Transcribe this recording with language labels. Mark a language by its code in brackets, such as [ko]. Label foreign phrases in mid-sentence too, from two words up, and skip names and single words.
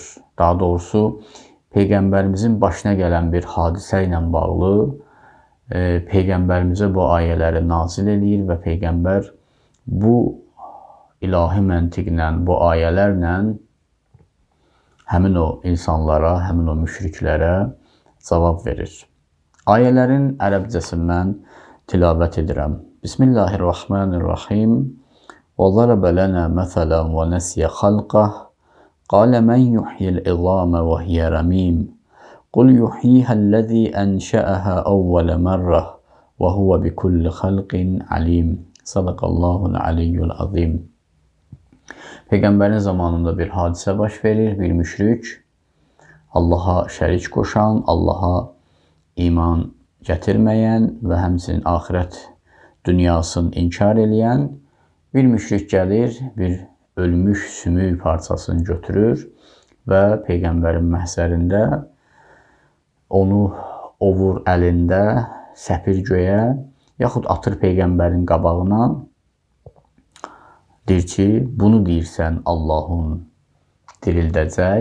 [az] Daha doğrusu, Peyğəmbərimizin başına gələn bir hadisə ilə bağlı Peyğəmbərimizə bu ayələri nazil edir və Peyğəmbər bu ilahi məntiqlə, bu ayələrlə həmin o insanlara, həmin o müşriklərə cavab verir. Ayələrin ərəbcəsindən tilavət edirəm. Bismillahirrahmanirrahim. [ar] وَضَرَبَ لَنَا مَثَلًا وَنَسِيَ خَلْقَهُ قَالَ مَنْ يُحْيِي الْعِظَامَ وَهِيَ رَمِيمٌ قُلْ يُحْيِيهَا الَّذِي أَنْشَأَهَا أَوَّلَ مَرَّةٍ وَهُوَ بِكُلِّ خَلْقٍ عَلِيمٌ صدق الله العلي العظيم. [az] Peyğəmbərin zamanında bir hadisə baş verir. Bir müşrik, Allaha şərik qoşan, Allaha iman gətirməyən və həmçinin axirət dünyasını inkar eləyən bir müşrik gəlir, bir ölmüş sümük parçasını götürür və Peyğəmbərin məhzərində onu ovur əlində, səpir göyə, yaxud atır Peyğəmbərin qabağına, deyir ki, bunu deyirsən Allahın dirildəcək.